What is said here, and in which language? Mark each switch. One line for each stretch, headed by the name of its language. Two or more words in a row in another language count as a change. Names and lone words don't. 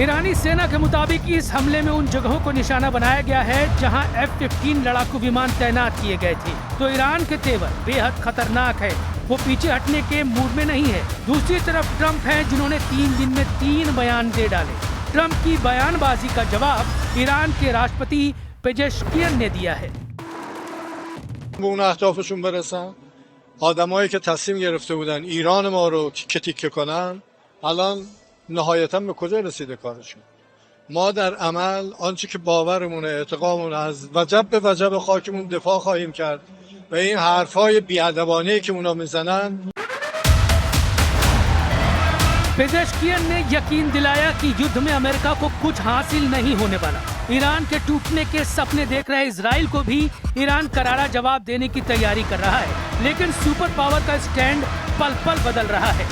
Hindi: ईरानी सेना के मुताबिक इस हमले में उन जगहों को निशाना बनाया गया है जहां F-15 लड़ाकू विमान तैनात किए गए थे। तो ईरान के तेवर बेहद खतरनाक है, वो पीछे हटने के मूड में नहीं है। दूसरी तरफ ट्रंप है, जिन्होंने 3 दिन में 3 बयान दे डाले। ट्रंप की बयानबाजी का जवाब ईरान के राष्ट्रपति पेजेश्कियन ने दिया है।
Persian: آدمایی که تصمیم گرفته بودن ایران ما رو تیکه تیکه کنن الان نهایتاً به کجا رسیده کارشون؟ ما در عمل آنچه که باورمونه، اعتقادمون از وجب به وجب خاکمون دفاع خواهیم کرد و این حرفای بی‌ادبانه‌ای که اونا میزنن
Hindi: पेजेश्कियन ने यकीन दिलाया कि युद्ध में अमेरिका को कुछ हासिल नहीं होने वाला। ईरान के टूटने के सपने देख रहे इजराइल को भी ईरान करारा जवाब देने की तैयारी कर रहा है, लेकिन
English: super power
Hindi: का स्टैंड पल पल बदल रहा है।